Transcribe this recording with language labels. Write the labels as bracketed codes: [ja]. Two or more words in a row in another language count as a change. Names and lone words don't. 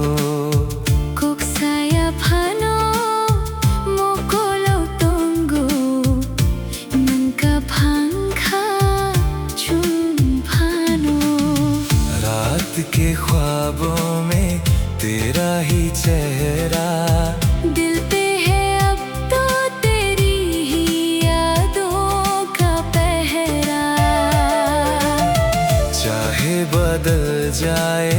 [trk] Kuk saya phano mokolo tongo nunca phangkha chun phano [hi] रात के ख्वाबों में तेरा ही चेहरा दिल पे है अब तो तेरी ही यादों का पहरा चाहे बदल जाए